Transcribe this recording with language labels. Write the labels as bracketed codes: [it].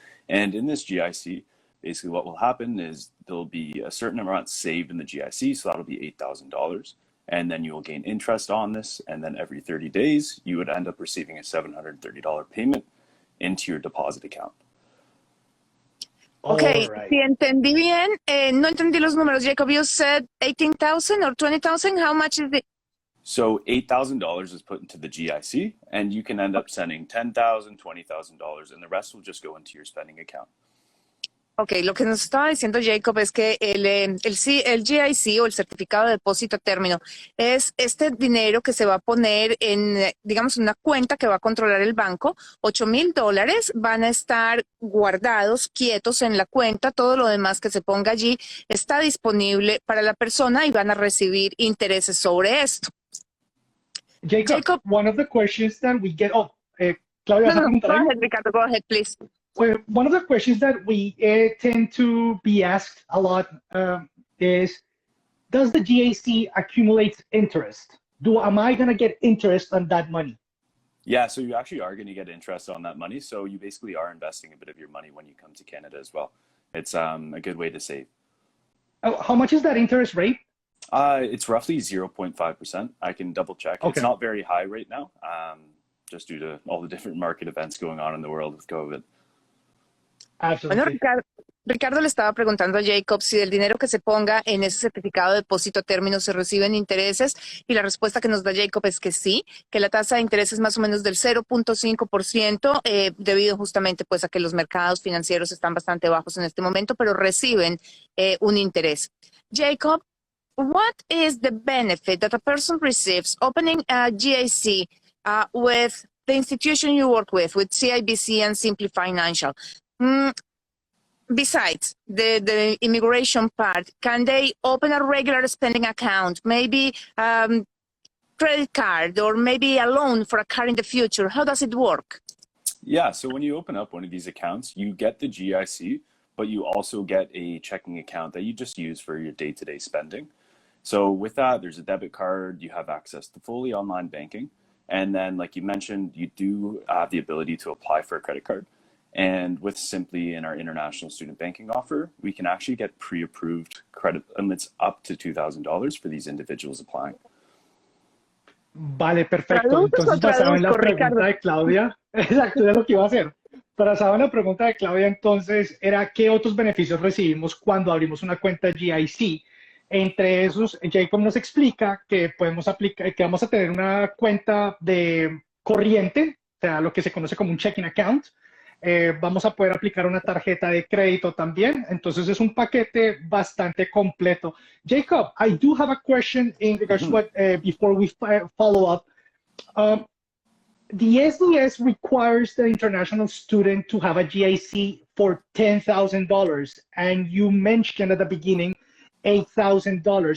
[en] And in this GIC, basically what will happen is there'll be a certain amount saved in the GIC, so that'll be $8,000. And then you will gain interest on this, and then every 30 days, you would end up receiving a $730 payment into your deposit account. Okay, right. [es] Si entendí bien, no entendí los números. [en] Jacob, you said 18,000 or 20,000? How much is it? So $8,000 is put into the GIC, and you can end up sending $10,000, $20,000, and the rest will just go into your spending account. [es] Ok, lo que nos estaba diciendo Jacob es que el GIC o el certificado de depósito a término es este dinero que se va a poner en, digamos, una cuenta que va a controlar el banco. $8,000 van a estar guardados, quietos en la cuenta. Todo lo demás que se ponga allí está disponible para la persona y van a recibir intereses sobre esto. [en] Jacob, one of the questions that we get... Claudia, No, go ahead, Ricardo, go ahead, please. Well, one of the questions that we tend to be asked a lot is, does the GIC accumulate interest? Am I going to get interest on that money? Yeah, so you actually are going to get interest on that money. So you basically are investing a bit of your money when you come to Canada as well. It's a good way to save. How much is that interest rate? It's roughly 0.5%. I can double check. Okay. It's not very high right now, just due to all the different market events going on in the world with COVID. Absolutely. [es] Bueno, Ricardo le estaba preguntando a Jacob si el dinero que se ponga en ese certificado de depósito a término se reciben intereses, y la respuesta que nos da Jacob es que sí, que la tasa de interés es más o menos del 0.5%, debido justamente pues a que los mercados financieros están bastante bajos en este momento, pero reciben un interés. [en] Jacob, what is the benefit that a person receives opening a GIC with the institution you work with CIBC and Simplify Financial? Besides the immigration part, can they open a regular spending account, maybe credit card, or maybe a loan for a car in the future? How does it work? Yeah, so when you open up one of these accounts, you get the GIC, but you also get a checking account that you just use for your day-to-day spending. So with that, there's a debit card, you have access to fully online banking, and then like you mentioned, you do have the ability to apply for a credit card. And with Simply in our international student banking offer, we can actually get pre-approved credit limits up to $2,000 for these individuals applying. [es] Vale, perfecto. ¿Traduces o Entonces, basado en la traduzco, Ricardo? pregunta de Claudia, exacto, es lo que iba a hacer. Basado en la pregunta de Claudia, entonces, era qué otros beneficios recibimos cuando abrimos una cuenta GIC. Entre esos, Jacob nos explica que podemos aplicar, que vamos a tener una cuenta de corriente, o sea, lo que se conoce como un checking account. Vamos a poder aplicar una tarjeta de crédito también. Entonces, es un paquete bastante completo. [en] Jacob, I do have a question in regards to what, before we follow up. Um, the SDS requires the international student to have a GIC for $10,000, and you mentioned at the beginning $8,000.